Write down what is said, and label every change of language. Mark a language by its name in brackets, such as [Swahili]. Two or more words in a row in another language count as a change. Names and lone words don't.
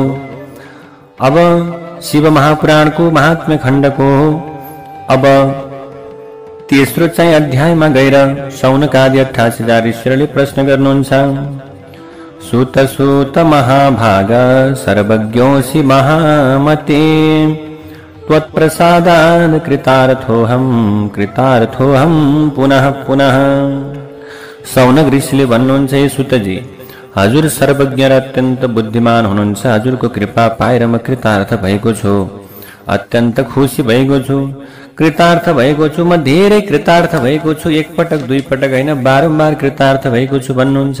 [Nepali] अब शिव महापुराणको महात्म्य खण्डको अब तेस्रो चाहिँ अध्यायमा गएर सौनकादि 88,000 ऋषिहरूले प्रश्न गर्नुहुन्छ। [Sanskrit] सुत सुत महाभाग सर्वज्ञोऽसि महामते, त्वत्प्रसादात् कृतार्थोऽहं पुनः पुनः। [Nepali] सौनक ऋषिले भन्नुहुन्छ, हे सुतजी, हजुर सर्वज्ञ र अत्यन्त बुद्धिमान हुनुहुन्छ। हजुरको कृपा पाएर म कृतार्थ भएको छु, अत्यन्त खुसी भएको छु, कृतार्थ भएको छु। म धेरै कृतार्थ भएको छु, एक पटक दुई पटक होइन, बारम्बार कृतार्थ भएको छु भन्नुहुन्छ।